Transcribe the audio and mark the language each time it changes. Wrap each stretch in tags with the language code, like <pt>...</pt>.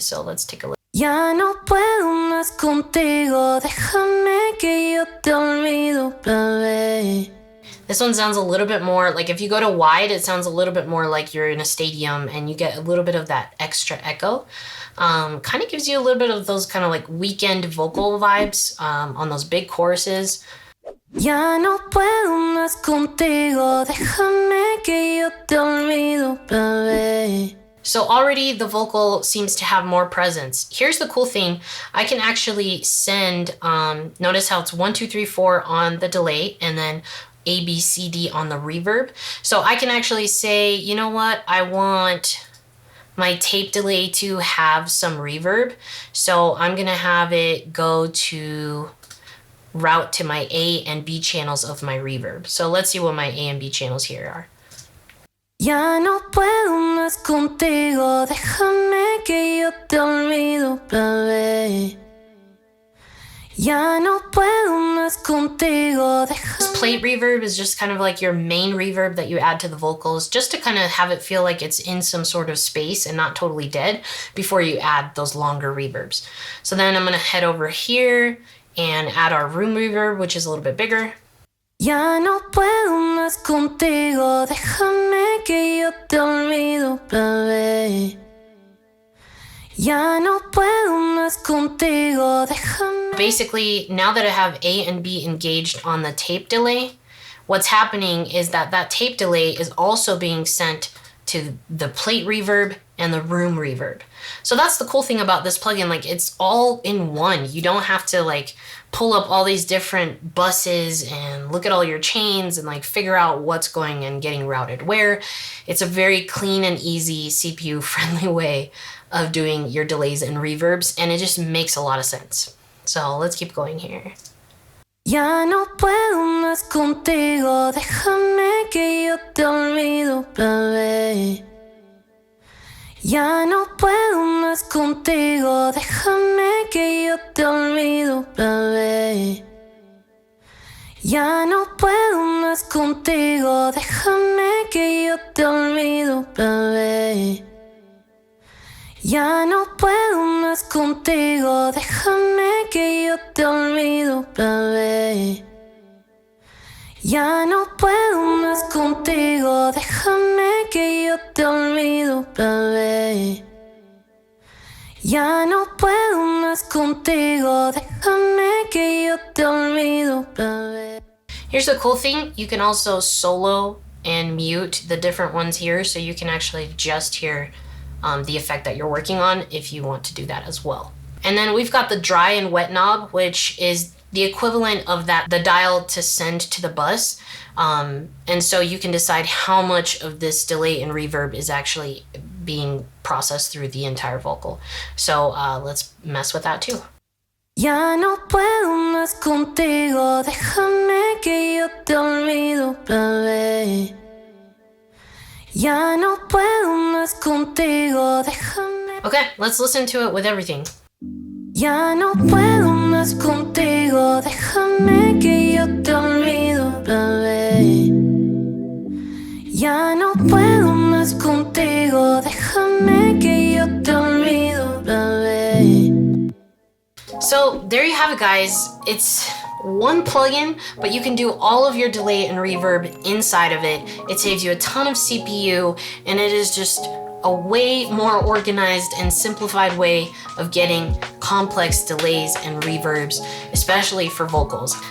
<en>So let's take a look.</en> <es>Ya no puedo más contigo, déjame que yo te olvido, bebé.</es> <en>This one sounds a little bit more like, if you go to wide, it sounds a little bit more like you're in a stadium and you get a little bit of that extra echo. Kind of gives you a little bit of those kind of like weekend vocal vibes on those big choruses.</en> <es>Ya no puedo más contigo, déjame que yo te olvido, bebé.</es> <en>So already the vocal seems to have more presence. Here's the cool thing. I can actually send, notice how it's 1, 2, 3, 4 on the delay and then A, B, C, D on the reverb. So I can actually say, you know what, I want my tape delay to have some reverb. So I'm gonna have it go to route to my A and B channels of my reverb. So let's see what my A and B channels here are.</en> <es>Ya no puedo más contigo, déjame que yo te olvido, bebé. Ya no puedo más contigo, déjame.</es> <en>This plate reverb is just kind of like your main reverb that you add to the vocals, just to kind of have it feel like it's in some sort of space and not totally dead before you add those longer reverbs. So then I'm gonna head over here and add our room reverb, which is a little bit bigger.</en> <es>Ya no puedo más contigo, déjame que yo te olvido, bebé. Ya no puedo más contigo, déjame.</es> <en>Basically, now that I have A and B engaged on the tape delay, what's happening is that that tape delay is also being sent to the plate reverb and the room reverb. So that's the cool thing about this plugin, like it's all in one. You don't have to like pull up all these different buses and look at all your chains and like figure out what's going and getting routed where. It's a very clean and easy CPU friendly way of doing your delays and reverbs, and it just makes a lot of sense. So let's keep going here.</en> <es>Ya no puedo más contigo, déjame que yo te olvido, bebé. Ya no puedo más contigo, déjame que yo te olvido, bebé. Ya no puedo más contigo, déjame que yo te olvido, bebé. Ya no puedo más contigo, déjame que yo te olvido, bebé. Ya no puedo más contigo, déjame que yo te olvido, bebé. Ya no puedo más contigo, déjame que yo te olvido, bebé.</es> <en>Here's the cool thing, you can also solo and mute the different ones here, so you can actually just hear the effect that you're working on if you want to do that as well. And then we've got the dry and wet knob, which is the equivalent of that, the dial to send to the bus. And so you can decide how much of this delay and reverb is actually being processed through the entire vocal. So let's mess with that too.</en> <es>Ya no puedo más contigo, déjame que yo te olvido, bebé. Ya no puedo más contigo, déjame.</es> <en>Okay, let's listen to it with everything.</en> <es>Ya no puedo más contigo, déjame que yo te olvido, bebé. Ya no puedo más contigo, déjame que yo te olvido, bebé.</es> <en>So there you have it, guys. It's one plugin, but you can do all of your delay and reverb inside of it. It saves you a ton of CPU, and it is just a way more organized and simplified way of getting complex delays and reverbs, especially for vocals.</en>